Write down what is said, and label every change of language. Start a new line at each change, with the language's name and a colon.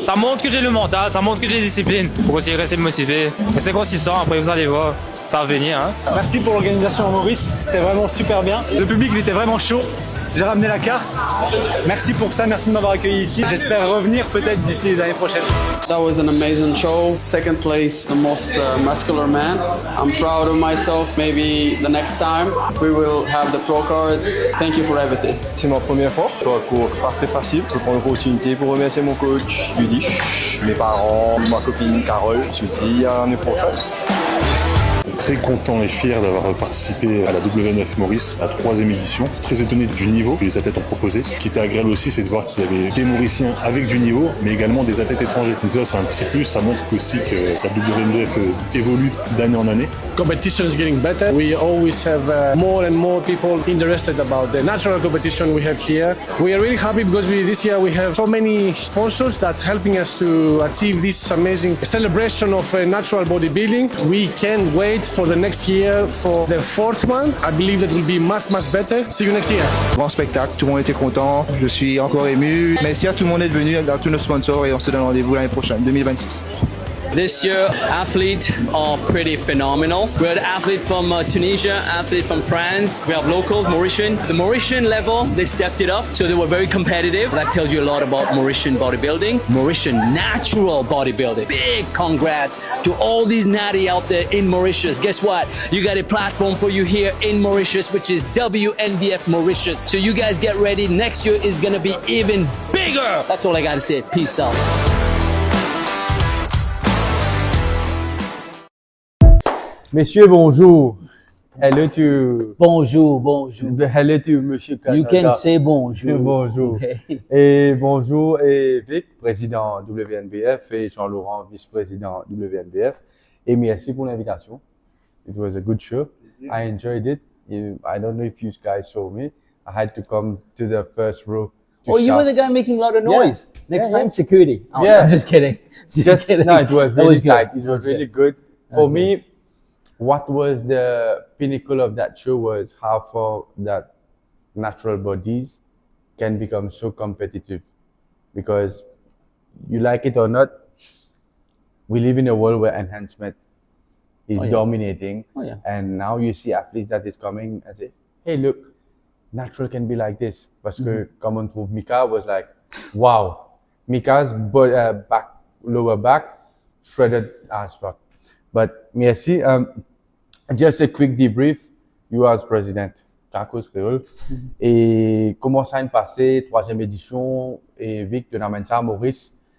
French: Ça montre que j'ai le mental, ça montre que j'ai la discipline pour aussi rester motivé. Et c'est consistant, après vous allez voir, ça va venir. Hein. Merci pour l'organisation Maurice, c'était vraiment super bien. Le public il était vraiment chaud. J'ai ramené la carte. Merci pour ça, merci de m'avoir accueilli ici. J'espère revenir peut-être d'ici l'année prochaine.
English: That was an amazing show. Second place, the most muscular man. I'm proud of myself. Maybe the next time we will have the pro cards. Thank you for everything.
French: C'est ma première fois. Parcours pas très facile. Je prends l'opportunité pour remercier mon coach Yudi, mes parents, ma copine Carole. On se dit à l'année prochaine. Très content et fier d'avoir participé à la W9 Maurice, la 3e édition. Très étonné du niveau que les athlètes ont proposé. Ce qui était agréable aussi, c'est de voir qu'il y avait des Mauriciens avec du niveau, mais également des athlètes étrangers. Donc là, c'est un petit plus. Ça montre aussi que la W9 évolue d'année en année.
English: Competition is getting better. We always have more and more people interested about the natural competition we have here. We are really happy because this year we have so many sponsors that helping us to achieve this amazing celebration of natural bodybuilding. We can't wait for the next year for the 4th one. I believe that will be much better. See you next year.
French: Grand spectacle, tout le monde était content. Je suis encore ému. Merci à tout le monde d'être venu, à tous nos sponsors et on se donne rendez-vous l'année prochaine, 2026.
English: This year, athletes are pretty phenomenal. We had athletes from Tunisia, athletes from France. We have local Mauritian. The Mauritian level, they stepped it up, so they were very competitive. That tells you a lot about Mauritian bodybuilding. Mauritian natural bodybuilding. Big congrats to all these natty out there in Mauritius. Guess what? You got a platform for you here in Mauritius, which is WNBF Mauritius. So you guys get ready. Next year is gonna be even bigger. That's all I gotta say. Peace out.
French: Messieurs, bonjour.
English: Hello to...
French: Bonjour.
English: Hello to Monsieur Canada. You can say bonjour.
French: Bonjour. Okay. Et bonjour, et Vic, président WNBF, et Jean-Laurent, vice-président WNBF. Et merci pour l'invitation.
English: It was a good show. I enjoyed it. I don't know if you guys saw me. I had to come to the first row. Oh, you were the guy making a lot of noise. Yeah. Next time, security. Oh, Yeah. I'm just kidding. Just kidding. No, it was really tight. It was really good. For That's me, what was the pinnacle of that show was how far that natural bodies can become so competitive. Because you like it or not, we live in a world where enhancement is dominating. Oh, yeah. And now you see athletes that is coming and say, hey, look, natural can be like this.
French: Parce que, comme on trouve,
English: Mika was like, wow. Mika's lower back, shredded as fuck. But merci. Just a quick debrief. You as president, Kakos Créole.
French: Et comment ça s'est passé, 3e édition, et Vic, tu ramènes ça à Maurice.